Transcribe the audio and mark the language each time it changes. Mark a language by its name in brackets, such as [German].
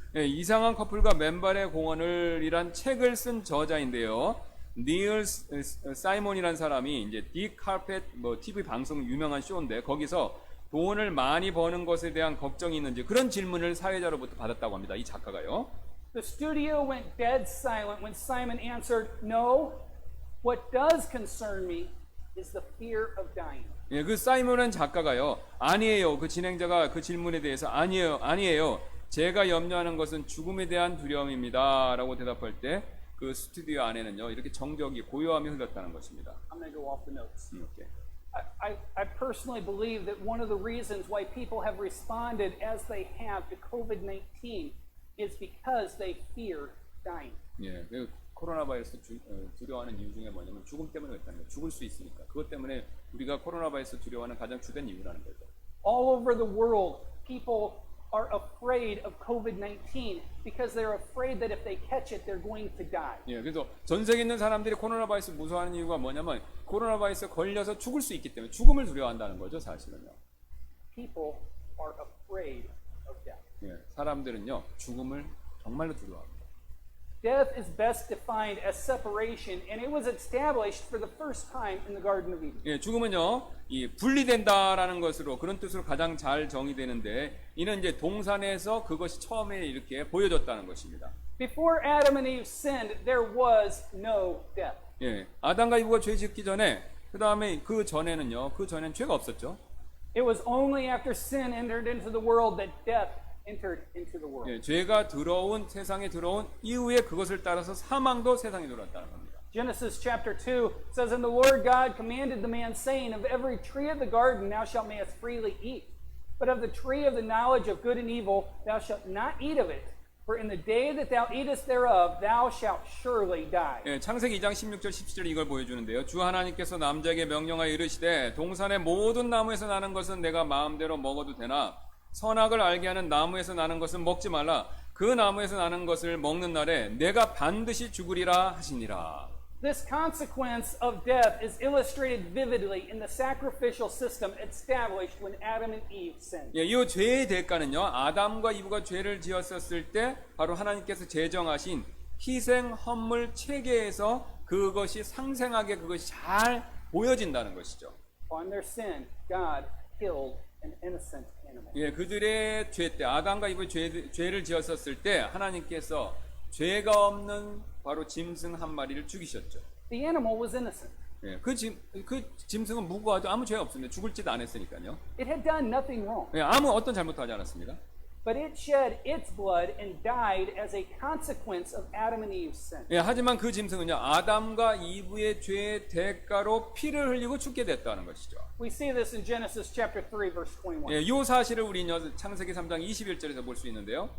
[Korean] 네, 이상한 커플과 맨발의 공원을이란 책을 쓴 저자인데요. 닐 사이먼이라는 사람이 이제 딕 카펫 TV 방송 유명한 쇼인데 거기서 돈을 많이 버는 것에 대한 걱정이 있는지 그런 질문을 사회자로부터 받았다고 합니다. 이 작가가요. [English] The studio went dead silent when Simon answered, "No, what does concern me is the fear of dying." [Korean] 예, 그 사이먼은 작가가요. 아니에요. 그 진행자가 그 질문에 대해서 아니에요. 제가 염려하는 것은 죽음에 대한 두려움입니다라고 대답할 때 그 스튜디오 안에는요 이렇게 정적이 고요함이 흘렀다는 것입니다. [English] I'm going to go off the notes. [Korean] 이렇게. [English] I personally believe that one of the reasons why people have responded as they have to COVID-19 is because they fear dying. [Korean] 예, 그 코로나 바이러스 두려워하는 이유 중에 뭐냐면 죽음 때문에 그렇다는 거예요. 죽을 수 있으니까. 그것 때문에 우리가 코로나 바이러스 두려워하는 가장 주된 이유라는 거죠. [English] All over the world, people are afraid of COVID-19 because they're afraid that if they catch it, they're going to die. [Korean] 예, 그래서 전 세계에 있는 사람들이 코로나 바이러스 무서워하는 이유가 뭐냐면 코로나 바이러스에 걸려서 죽을 수 있기 때문에 죽음을 두려워한다는 거죠, 사실은요. [English] People are afraid of death. [Korean] 예, 사람들은요 죽음을 정말로 두려워합니다. [English] Death is best defined as separation, and it was established for the first time in the Garden of Eden. [Korean] 예, 죽음은요 이 분리된다라는 것으로 그런 뜻으로 가장 잘 정의되는데 이는 이제 동산에서 그것이 처음에 이렇게 보여졌다는 것입니다. [English] Before Adam and Eve sinned, there was no death. [Korean] 예, 아담과 이브가 죄 짓기 전에 그 다음에 그 전에는 죄가 없었죠. [English] It was only after sin entered into the world that death entered into the world. [Korean] 예, 죄가 세상에 들어온 이후에 그것을 따라서 사망도 세상에 들어왔다는 겁니다. [English] Genesis chapter 2 says, "And the Lord God commanded the man, saying, Of every tree of the garden thou shalt mayest freely eat, but of the tree of the knowledge of good and evil thou shalt not eat of it. For in the day that thou eatest thereof thou shalt surely die." [Korean] 예, 창세기 2장 16절 17절 이걸 보여주는데요. 주 하나님께서 남자에게 명령하여 이르시되 동산의 모든 나무에서 나는 것은 내가 마음대로 먹어도 되나 선악을 알게 하는 나무에서 나는 것은 먹지 말라. 그 나무에서 나는 것을 먹는 날에 내가 반드시 죽으리라 하시니라. [English] This consequence of death is illustrated vividly in the sacrificial system established when Adam and Eve sinned. [Korean] 예, 이 죄의 대가는요. 아담과 이브가 죄를 지었었을 때 바로 하나님께서 제정하신 희생 헌물 체계에서 그것이 상생하게 그것이 잘 보여진다는 것이죠. [English] On their sin, God killed an innocent animal. [Korean] 예, 그들의 죄 때 아담과 이브의 죄를 지었었을 때 하나님께서 죄가 없는 바로 짐승 한 마리를 죽이셨죠. [English] The animal was innocent. [Korean] 예, 그 짐승은 무고하죠. 아무 죄 없습니다. 죽을 짓 안 했으니까요. [English] It had done nothing wrong. [Korean] 예, 아무 어떤 잘못도 하지 않았습니다. [English] But it shed its blood and died as a consequence of Adam and Eve's sin. [Korean] 예, 하지만 그 짐승은요 아담과 이브의 죄의 대가로 피를 흘리고 죽게 됐다는 것이죠. [English] We see this in Genesis chapter 3 verse 21. [Korean] 예, 이 사실을 우리는 창세기 3장 21절에서 볼 수 있는데요.